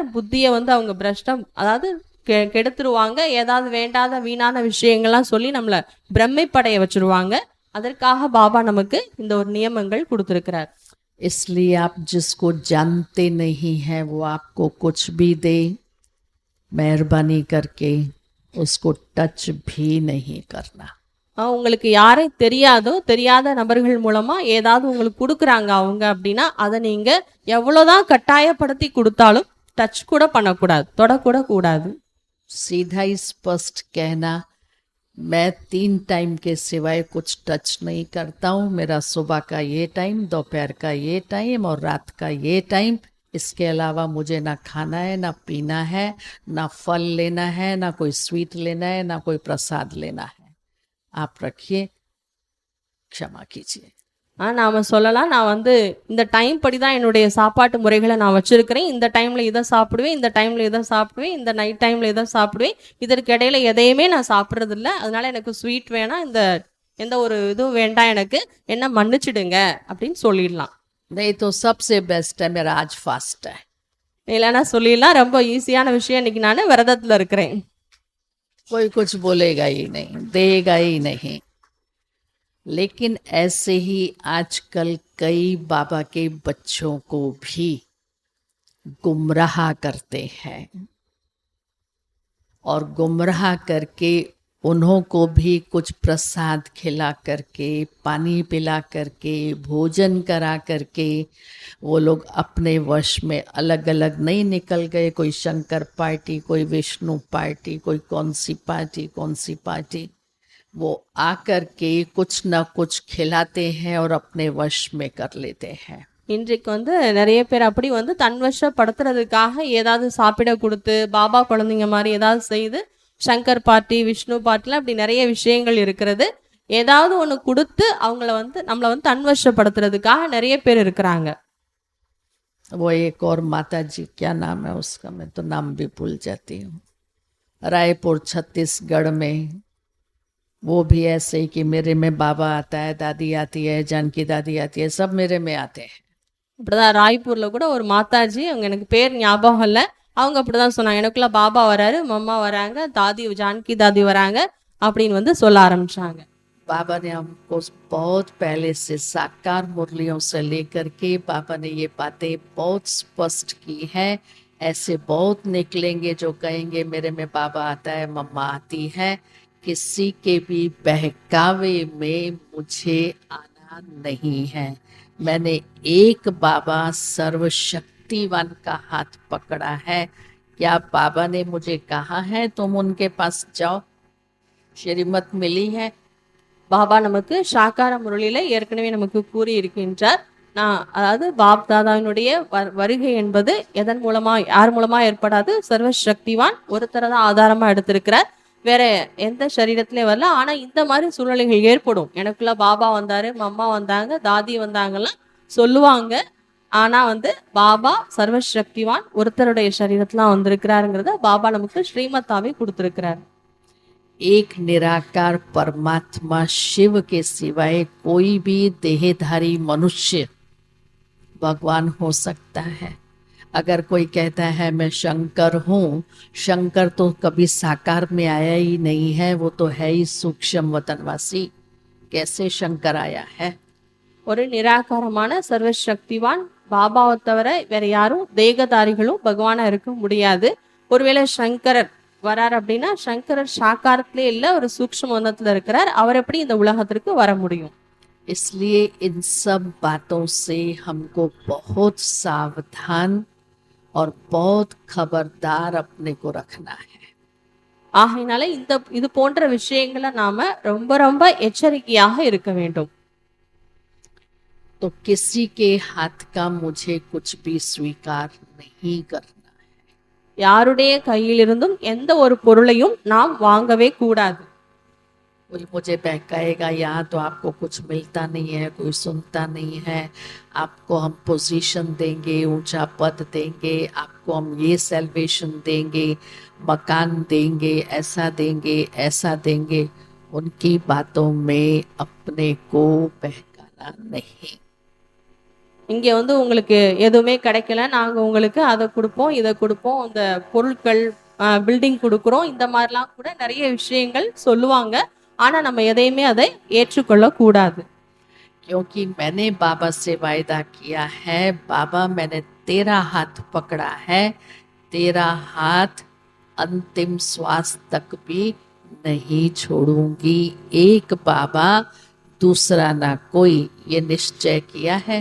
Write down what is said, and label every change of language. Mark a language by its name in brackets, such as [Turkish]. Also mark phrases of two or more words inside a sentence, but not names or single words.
[Tamil] புத்தியை வந்து அவங்க பிரஷ்டம், அதாவது கெடுத்துருவாங்க. ஏதாவது வேண்டாத வீணான விஷயங்கள்லாம் சொல்லி நம்மளை பிரமிப்படைய வச்சிருவாங்க. அதற்காக பாபா நமக்கு இந்த ஒரு நியமங்கள் கொடுத்திருக்கிறார். [Hindi] इसलिए आप जिसको जानते नहीं हैं वो आपको कुछ भी दे, मेहरबानी करके उसको टच भी नहीं करना। [Tamil] உங்களுக்கு யாரை தெரியாதோ தெரியாத நபர்கள் மூலமா ஏதாவது உங்களுக்கு கொடுக்குறாங்க அவங்க அப்படின்னா அதை நீங்க எவ்வளவுதான் கட்டாயப்படுத்தி கொடுத்தாலும் டச் கூட பண்ணக்கூடாது, தொடக்கூட கூடாது. [Hindi] सीधा ही स्पष्ट कहना, मैं 3 टाइम के सिवाय कुछ टच नहीं करता हूँ। मेरा सुबह का ये टाइम, दोपहर का ये टाइम और रात का ये टाइम, इसके अलावा मुझे ना खाना है, ना पीना है, ना फल लेना है, ना कोई स्वीट लेना है, ना कोई प्रसाद लेना है। आप रखिए, क्षमा कीजिए। [Tamil] நாம சொல்லலாம், நான் வந்து இந்த டைம் படி தான் என்னுடைய சாப்பாட்டு முறைகளை நான் வச்சிருக்கிறேன். இந்த டைம்ல இதை சாப்பிடுவேன், இந்த டைம்ல இதை சாப்பிடுவேன், இந்த [English] night timeல [Tamil] இதை சாப்பிடுவேன், இதற்கு இடையில எதையுமே நான் சாப்பிட்றது இல்லை. அதனால எனக்கு ஸ்வீட் வேணாம், இந்த எந்த ஒரு இதுவும் வேண்டாம், எனக்கு என்ன மன்னிச்சிடுங்க அப்படின்னு சொல்லிடலாம். [Hindi] नहीं तो सबसे बेस्ट है मेरा आज फास्ट है। [Tamil] இல்லைன்னா சொல்லிடலாம், ரொம்ப ஈஸியான விஷயம், இன்னைக்கு நான் விரதத்துல இருக்கிறேன். [Hindi] कोई कुछ बोलेगा ही नहीं, देगा ही नहीं। लेकिन ऐसे ही आजकल कई बाबा के बच्चों को भी गुमराह करते हैं और गुमराह करके उन्हों को भी कुछ प्रसाद खिला करके, पानी पिला करके, भोजन करा करके वो लोग अपने वश में अलग अलग नहीं निकल गए। कोई शंकर पार्टी, कोई विष्णु पार्टी, कोई कौन सी पार्टी, वो आकर के कुछ न कुछ खिलाते हैं और अपने वश में कर लेते हैं। [Tamil] இன்றைக்கு வந்து நிறைய பேர் அப்படி வந்து தன்வசப்படுத்துறதுக்காக ஏதாவது சாப்பிட கொடுத்து, பாபா குழந்தைங்க மாதிரி ஏதாவது செய்து, சங்கர் பார்ட்டி, விஷ்ணு பார்ட்டிலாம் அப்படி நிறைய விஷயங்கள் இருக்கிறது. ஏதாவது ஒன்று கொடுத்து அவங்கள வந்து நம்மளை வந்து தன்வசப்படுத்துறதுக்காக நிறைய பேர் இருக்கிறாங்க. [Hindi] वो एक और माता जी, क्या नाम है उसका, मैं तो नाम भी भूल जाती हूँ, रायपुर छत्तीसगढ़ में, वो भी ऐसे ही कि मेरे में बाबा आता है, दादी आती है, जानकी दादी आती है, सब मेरे में आते हैं। [Tamil] அப்படிதான் ராய்ப்பூர்ல கூட ஒரு மாதாஜி, அவங்க எனக்கு பேர் ஞாபகம் இல்லை, அவங்க அப்படிதான் சொன்னாங்க, எனக்குள்ள பாபா வராரு, மம்மா வராங்க, தாதி ஜானகி தாதி வராங்க அப்படின்னு வந்து சொல்ல ஆரம்பிச்சாங்க. [Hindi] बाबा ने हमको बहुत पहले से साकार मुरलियों से लेकर के बाबा ने ये बातें बहुत स्पष्ट की है। ऐसे बहुत निकलेंगे जो कहेंगे मेरे में बाबा आता है, मम्मा आती है। किसी के भी बहकावे में मुझे आना नहीं है। मैंने एक बाबा सर्वशक्तिवान का हाथ पकड़ा है। क्या बाबा ने मुझे कहा है तुम उनके पास जाओ, श्रीमत मिली है? [Tamil] பாபா நமக்கு சாக்கார முரளியில ஏற்கனவே நமக்கு கூறி இருக்கின்றார். அதாவது பாப் தாதாவினுடைய வருகை என்பது எதன் மூலமா, யார் மூலமா ஏற்படாது, சர்வசக்திவான் ஒருத்தரை தான் ஆதாரமா எடுத்திருக்கிறார், வேற எந்த சரீரத்திலயும் வரல. ஆனா இந்த மாதிரி சூழ்நிலைகள் ஏற்படும். எனக்குள்ள பாபா வந்தாரு, மம்மா வந்தாங்க, தாதி வந்தாங்கலாம் சொல்லுவாங்க. ஆனா வந்து பாபா சர்வசக்திவான் ஒருத்தருடைய சரீரத்துல வந்திருக்கிறாருங்கிறத பாபா நமக்கு ஸ்ரீமத்தாவே கொடுத்திருக்கிறார். [Hindi] एक निराकार परमात्मा शिव के सिवाय कोई भी देहधारी मनुष्य भगवान हो सकता है। अगर कोई कहता है मैं शंकर हूँ, शंकर तो कभी साकार में आया ही नहीं है, वो तो है ही सूक्ष्म वतनवासी, कैसे शंकर आया है। [Tamil] ஒரு நிராகாரமான சர்வசக்திவான் பாபாவை தவிர வேற யாரும் தேகதாரிகளும் பகவானா இருக்க முடியாது. ஒருவேளை சங்கரர் வரார் அப்படின்னா சங்கரர் சாக்காரத்திலே இல்ல, ஒரு சூக்ஷ்ம வதனத்துல இருக்கிறார். அவர் எப்படி இந்த உலகத்திற்கு வர முடியும்? [Hindi] इसलिए इन सब बातों से हमको बहुत सावधान और बहुत खबरदार अपने को रखना है। [Tamil] ஆகையினால இது போன்ற விஷயங்களை நாம ரொம்ப ரொம்ப எச்சரிக்கையாக இருக்க வேண்டும். [Hindi] तो किसी के हाथ का मुझे कुछ भी स्वीकार नहीं करना। [Tamil] யாருடைய கையிலிருந்தும் எந்த ஒரு பொருளையும் நாம் வாங்கவே கூடாது. [Hindi] कोई मुझे बहकाएगा, यहाँ तो आपको कुछ मिलता नहीं है, कोई सुनता नहीं है, आपको हम पोजीशन देंगे, ऊंचा पद देंगे, आपको हम ये सेल्वेशन देंगे, मकान देंगे, ऐसा देंगे, उनकी बातों में अपने को बहकाना नहीं। [Tamil] இங்கே வந்து உங்களுக்கு எதுவுமே கிடைக்கல, நாங்க உங்களுக்கு அதை கொடுப்போம் இதை கொடுப்போம், இந்த பொருட்கள் பில்டிங் கொடுக்குறோம், இந்த மாதிரிலாம் கூட நிறைய விஷயங்கள் சொல்லுவாங்க. ஆனா நம்ம எதையுமே அதை ஏற்றுக்கொள்ள கூடாது. [Hindi] क्योंकि मैंने बाबा से वायदा किया है, बाबा मैंने तेरा हाथ पकड़ा है, तेरा हाथ अंतिम श्वास तक भी नहीं छोड़ूंगी। एक बाबा दूसरा ना कोई, ये निश्चय किया है।